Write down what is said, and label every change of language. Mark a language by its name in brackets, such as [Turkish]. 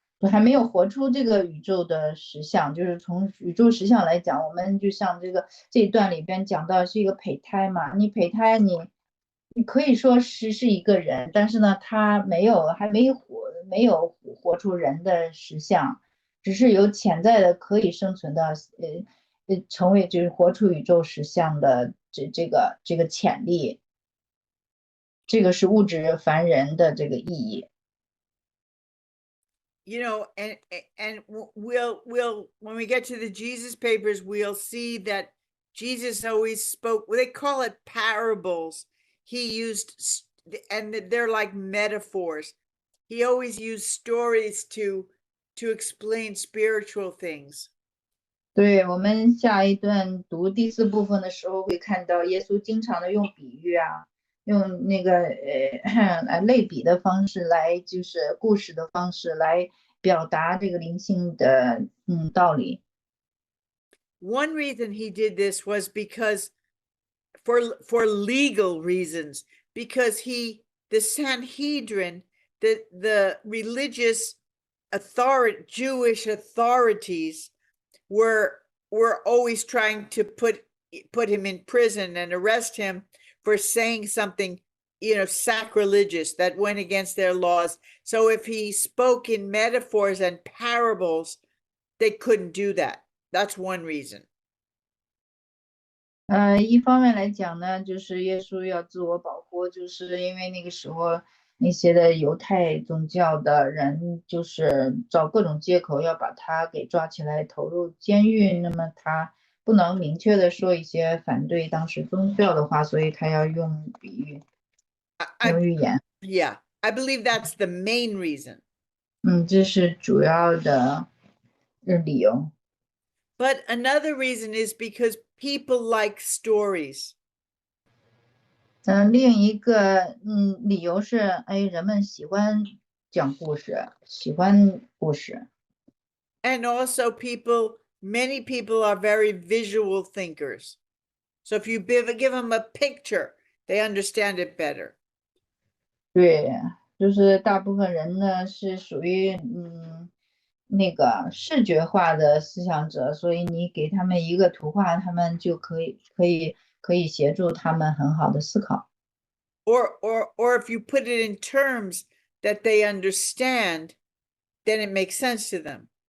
[Chinese] 还没有活出这个宇宙的实相，就是从宇宙实相来讲，我们就像这一段里边讲到是一个胚胎嘛，你胚胎你可以说是一个人，但是呢，他还没有活出人的实相，只是有潜在的可以生存的成为就是活出宇宙实相的这个潜力，这个是物质凡人的这个意义。 [English] You know, and we'll when we get to the Jesus papers, we'll see that Jesus always spoke, they call it parables. He used, and they're like metaphors. He always used stories to explain spiritual things. [Chinese] 对，我们下一段读第4部分的时候会看到耶稣经常的用比喻用那个类比的方式来，就是故事的方式来表达这个灵性的道理。 [English] One reason he did this was because for legal reasons, because the Sanhedrin, the religious Jewish authorities were always trying to put him in prison and arrest him for saying something, you know, sacrilegious that went against their laws. So if he spoke in metaphors and parables, they couldn't do that. That's one reason. [Chinese] 一方面来讲呢，就是耶稣要自我保护，就是因为那个时候那些的犹太宗教的人，就是找各种借口要把他给抓起来投入监狱，那么他不能明确的说一些反对当时宗教的话，所以他要用比喻，用寓言。 [English] Yeah, I believe that's the main reason. [Chinese] 这是主要的理由。 [English] But another reason is because people like stories. [Chinese] 另一个理由是，人们喜欢讲故事，喜欢故事。 [English] And also many people are very visual thinkers. So if you give them a picture, they understand it better. [Chinese] 对，就是大部分人呢是属于那个视觉化的思想者，所以你给他们一个图画，他们就可以协助他们很好的思考。 [English] Or if you put it in terms that they understand, then it makes sense to them.